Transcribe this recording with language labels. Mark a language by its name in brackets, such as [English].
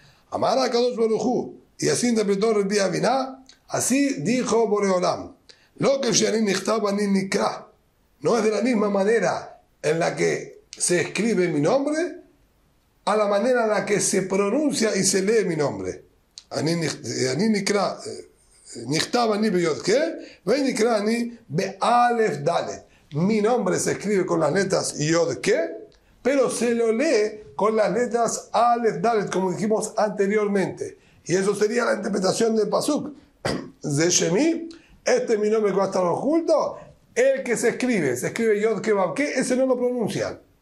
[Spanish] Amar a Kadosh Baruj Hu, y así interpretó Rabbi Aviná, así dijo Boreolam, lo que [Hebrew] Shani Nichtaba ni Nikra, [Spanish] no es de la misma manera en la que se escribe mi nombre, a la manera en la que se pronuncia y se lee mi nombre. [Hebrew] אני נקרא, נכתב אני בי"ק, ונקרא אני באלף דלת. [Spanish] Mi nombre se escribe con las letras Yod-K, pero se lo lee con las letras Alef Dalet, como dijimos anteriormente. Y eso sería la interpretación del Pasuk. Zeshemi, este es mi nombre que va a estar oculto. El que se escribe Yod-K, Vav-K, ese no lo pronuncian.